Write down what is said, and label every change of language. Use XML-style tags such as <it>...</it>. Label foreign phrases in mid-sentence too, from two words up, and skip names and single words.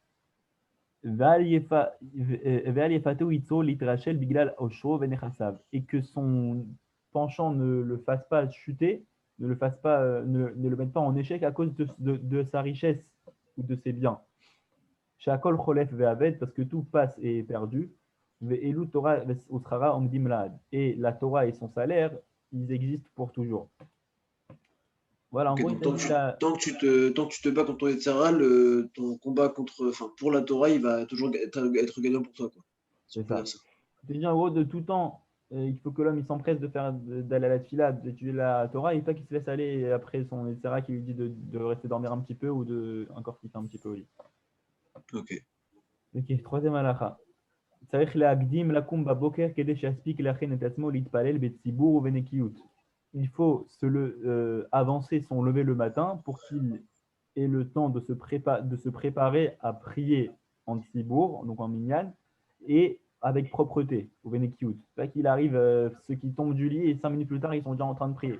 <fr>Et que son penchant ne le fasse pas chuter, ne le mette pas en échec à cause de sa richesse ou de ses biens.</fr> <he>שהכל חולף ואובד,</he> <fr>parce que tout passe et est perdu.</fr> <he>ואילו תורה ושכרה עומדים לעד.</he> <fr>Et la Torah et son salaire, ils existent pour toujours. Voilà, en Ok, gros, il donc t'a dit là, tant que tu te bats contre ton Yetzirah, ton combat pour la Torah, il va toujours être gagnant pour toi, quoi. Si on c'est peut dire ça. ça. Il te dit en gros, de tout temps, il faut que l'homme il s'empresse d'aller à la tfila, d'étudier la Torah, et pas qu'il se laisse aller après son etc. qui lui dit de rester dormir un petit peu ou de encore kiffer un petit peu au lit. Ok. Ok, troisième halakha.</fr> <he>צריך להקדים לקום בבוקר כדי שיספיק להכין את עצמו להתפלל בציבור ובנקיות.</he> <fr>Il faut avancer son lever le matin pour qu'il ait le temps de se préparer à prier en tsibour, donc en minyan, et avec propreté, au Benekiut. Pas qu'il arrive, ceux qui tombent du lit et 5 minutes plus tard, ils sont déjà en train de prier.</fr>